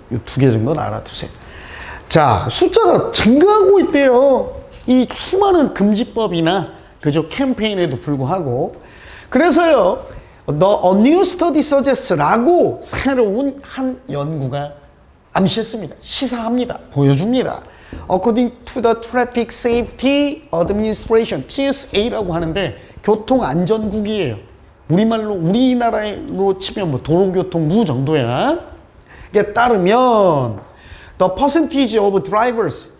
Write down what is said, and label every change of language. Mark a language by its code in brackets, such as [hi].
[ko] 요 두 개 정도는 알아두세요. 자, 숫자가 증가하고 있대요. 이 수많은 금지법이나 그저 캠페인에도 불구하고. 그래서요, [en] A new study suggest [ko] 라고 새로운 한 연구가 암시했습니다. 시사합니다. 보여줍니다. [en] According to the Traffic Safety Administration, [ko] TSA라고 하는데 교통안전국이에요. 우리말로, 우리나라로 치면 뭐 도로교통부 정도야. 이게 따르면 [en] the percentage of drivers.